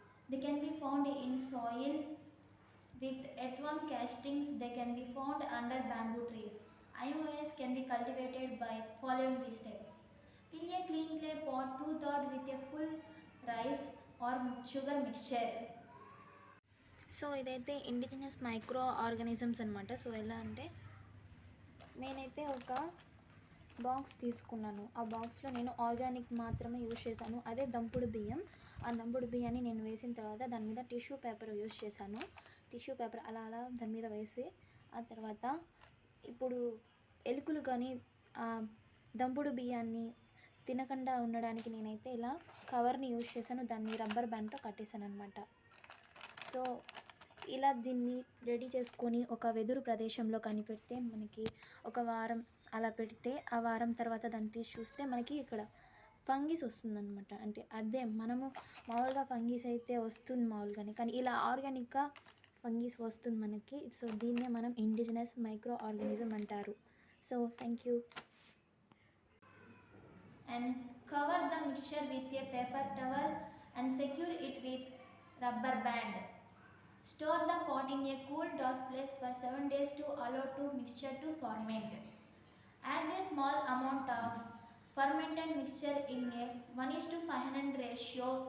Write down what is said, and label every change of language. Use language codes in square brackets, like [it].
[en] They can be found in soil with earthworm castings. They can be found under bamboo trees. IOS can be cultivated by following these steps. Fill a clean clay pot 2/3 with a full rice or sugar mixture. [te] So ఇదైతే indigenous micro organisms అనమాట. So ఎలా అంటే నేనైతే ఒక box తీసుకున్నాను. ఆ బాక్స్లో నేను ఆర్గానిక్ మాత్రమే యూజ్ చేశాను. అదే దంపుడు బియ్యం. ఆ దంపుడు బియ్యాన్ని నేను వేసిన తర్వాత దాని మీద టిష్యూ పేపర్ యూజ్ చేశాను. టిష్యూ పేపర్ అలా దాని మీద వేసి ఆ తర్వాత ఇప్పుడు ఎలుకలు కానీ దంపుడు బియ్యాన్ని తినకుండా ఉండడానికి నేనైతే ఇలా కవర్ని యూజ్ చేశాను. దాన్ని రబ్బర్ బ్యాండ్తో కట్టేశాను అనమాట. సో ఇలా దీన్ని రెడీ చేసుకొని ఒక వెదురు ప్రదేశంలో కనిపెడితే మనకి ఒక వారం అలా పెడితే ఆ వారం తర్వాత దాన్ని తీసి చూస్తే మనకి ఇక్కడ ఫంగీస్ వస్తుందన్నమాట. అంటే అదే మనము మామూలుగా ఫంగీస్ అయితే వస్తుంది మామూలుగానే, కానీ ఇలా ఆర్గానిక్గా ఫంగీస్ వస్తుంది మనకి. సో దీన్నే మనం ఇండిజినస్ మైక్రో ఆర్గానిజం అంటారు. [en] So thank you. And cover the mixture with a paper towel and secure it with rubber band. Store the pot in a cool dark place for 7 days to allow the mixture to ferment. Add a small amount of fermented mixture in a 1:500 ratio.